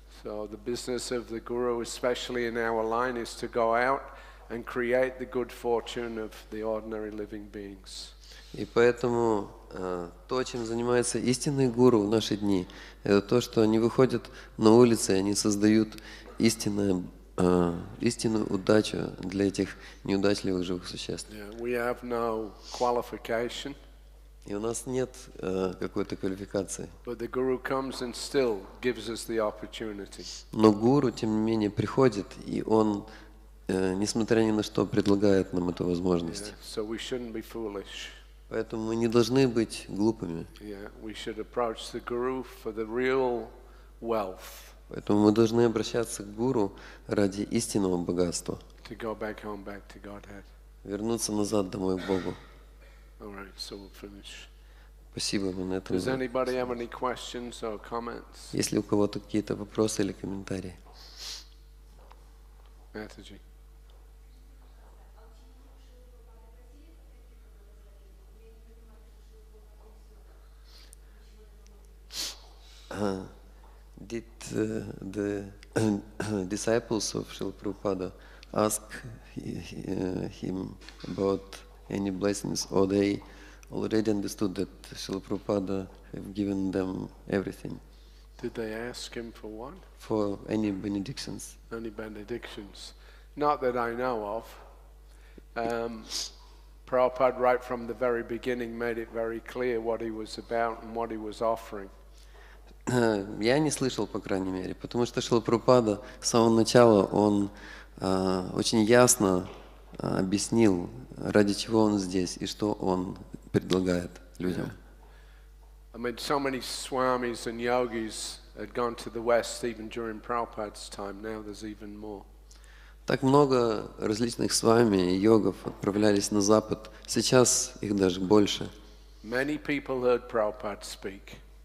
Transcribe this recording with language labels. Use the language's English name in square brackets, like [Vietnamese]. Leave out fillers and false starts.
[English] So the business of the guru, especially in our line, is to go out and create the good fortune of the ordinary living beings. [Russian] И поэтому то, чем занимается истинный гуру в наши дни, это то, что они выходят на улицы, они создают истинную удачу для этих неудачливых живых существ. [English] Yeah, we have no qualification. [Russian] И у нас нет какой-то квалификации. [English] But the guru comes and still gives us the opportunity. [Russian] Но гуру, тем не менее, приходит, и он, несмотря ни на что, предлагает нам эту возможность. [English] Yeah, so we shouldn't be foolish. [Russian] Поэтому мы не должны быть глупыми. [English] Yeah, we should approach the guru for the real wealth. [Russian] Поэтому мы должны обращаться к гуру ради истинного богатства. [English] To go back home, back to Godhead. [Russian] Вернуться назад домой к Богу. [English] All right, so we'll finish. [Russian] Спасибо, мы на этом. [English] Does anybody have any questions or comments? [Russian] Есть ли у кого-то какие-то вопросы или комментарии? [English] Mataji. Did the disciples of Srila Prabhupada ask him about any blessings, or they already understood that Srila Prabhupada have given them everything? Did they ask him for what? For any benedictions? Any benedictions? Not that I know of. Prabhupada, right from the very beginning, made it very clear what he was about and what he was offering. [Russian] Я не слышал, по крайней мере, потому что Шрила Прабхупада с самого начала, он очень ясно объяснил, ради чего он здесь и что он предлагает людям. [English] I mean, so many swamis and yogis had gone to the West even during Prabhupada's time. Now there's even more. [Russian] Так много различных свами и йогов отправлялись на Запад. Сейчас их даже больше. [English] Many people heard Prabhupada speak.